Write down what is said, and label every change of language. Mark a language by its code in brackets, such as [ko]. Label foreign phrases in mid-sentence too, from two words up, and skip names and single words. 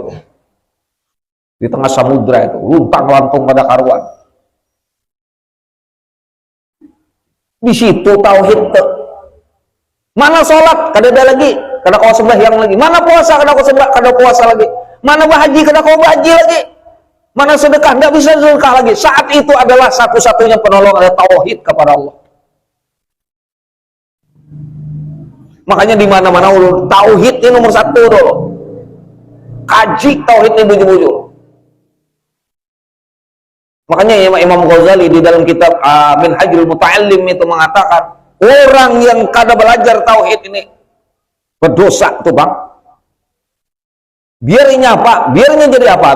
[bjn] Di tengah samudra itu, luntang-lantung pada karuan. Di situ tauhid tuh. Mana sholat? Kada ada lagi. Kada kau sembahyang lagi. Mana puasa? Kada puasa lagi. Mana bahaji? Kada kau bahaji lagi. Mana sedekah? Tidak bisa sedekah lagi. Saat itu adalah satu-satunya penolong ada tauhid kepada Allah. Makanya di mana-mana tauhid ini nomor satu dulu. Kaji tauhid ini bujur-bujur. Makanya Imam Ghazali di dalam kitab Minhajul Muta'allim itu mengatakan orang yang kada belajar tauhid ini berdosa tuh bang. Biarnya apa? Biarnya jadi apa?